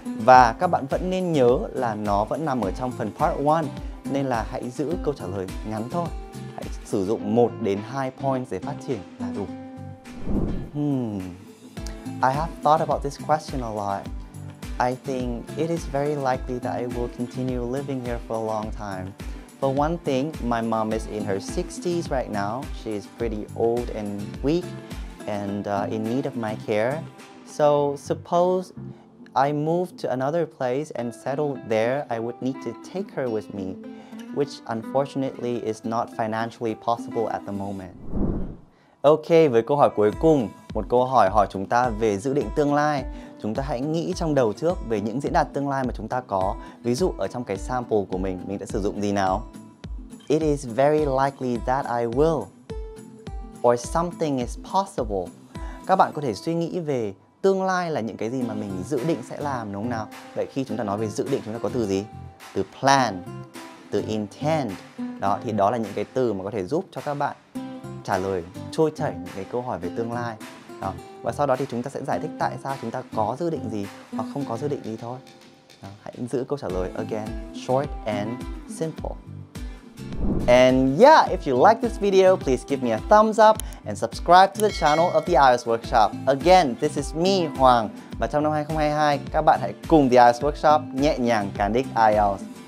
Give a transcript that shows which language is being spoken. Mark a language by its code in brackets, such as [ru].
[vi] Và các bạn vẫn nên nhớ là nó vẫn nằm ở trong phần part 1, nên là hãy giữ câu trả lời ngắn thôi. Hãy sử dụng 1 đến 2 points để phát triển là đủ. [en] I have thought about this question a lot. I think it is very likely that I will continue living here for a long time. For one thing, my mom is in her 60s right now. She is pretty old and weak and in need of my care. So suppose I moved to another place and settled there, I would need to take her with me, which unfortunately is not financially possible at the moment. [vi] Ok, với câu hỏi cuối cùng, một câu hỏi chúng ta về dự định tương lai. Chúng ta hãy nghĩ trong đầu trước về những diễn đạt tương lai mà chúng ta có. Ví dụ ở trong cái sample của mình đã sử dụng gì nào? [en] It is very likely that I will. Or something is possible. [vi] Các bạn có thể suy nghĩ về tương lai là những cái gì mà mình dự định sẽ làm, đúng không nào? Vậy khi chúng ta nói về dự định, chúng ta có từ gì? Từ plan, từ intend. Đó, thì đó là những cái từ mà có thể giúp cho các bạn trả lời trôi chảy những cái câu hỏi về tương lai. Đó. Và sau đó thì chúng ta sẽ giải thích tại sao chúng ta có dự định gì hoặc không có dự định gì thôi. Đó. Hãy giữ câu trả lời [en] again, short and simple. And yeah, if you like this video, please give me a thumbs up and subscribe to the channel of the IELTS Workshop. Again, this is me, [vi] Hoàng. Và trong năm 2022, các bạn hãy cùng the IELTS Workshop nhẹ nhàng cán đích IELTS.